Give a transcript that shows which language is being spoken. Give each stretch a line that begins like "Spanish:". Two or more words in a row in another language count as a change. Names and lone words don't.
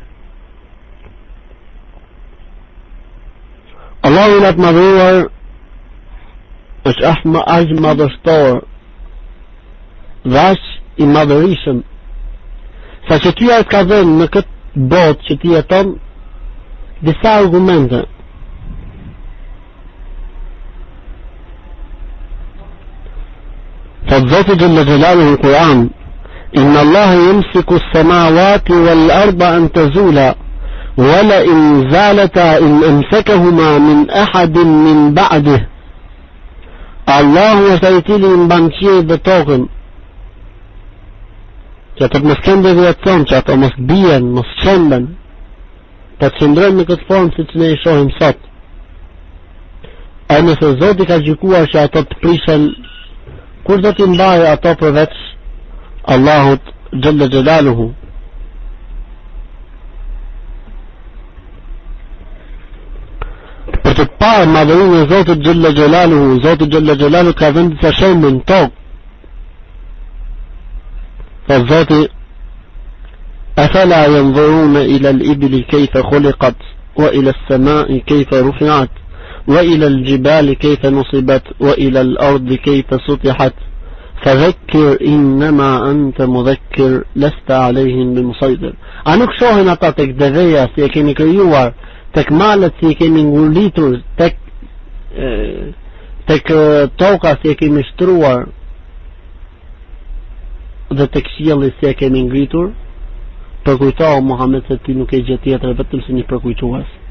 Albanian: Allahu i madhëruar është aq madhështor dhe aq i madhërishëm sa që ty ka dhënë në këtë botë që ti jeton disa argumente. Thot Zoti
Arabic: جل جلاله
Albanian: në Kur'an:
Arabic: إن الله يمسك السماوات والأرض أن تزولا ولئن زالتا إن أمسكهما من أحد من بعده.
Albanian: Allahu është ai i cili mban qiellin dhe tokën, që ato mos kenë deviacion, që ato mos bien, mos qënden, të qëndrojnë në këtë formë si që ne i shohim sot. E nëse Zoti ka gjykuar që ato të prishen, kur do t'i mbajë ato përveç Allahut
Arabic: جل جلاله?
Albanian: Për të parë madhërinë e Zotit
Arabic: جل جلاله,
Albanian: Zoti
Arabic: جل جلاله
Albanian: ka dhënë disa shembuj në tokë.
Arabic: فالذات أفلا ينظرون إلى الإبل كيف خلقت وإلى السماء كيف رفعت وإلى الجبال كيف نصبت وإلى الأرض كيف سطحت فذكر إنما أنت مذكر لست عليهم بمسيطر.
Albanian: أنك shohin ata tek deveja si e kemi krijuar, tek malet si e kemi ngurlitur, tek toka si e kemi shtruar, dhe tek qielli si e kemi ngritur, përkujtohu Muhammed se ti nuk e gjë tjetër vetëm si një përkujtues.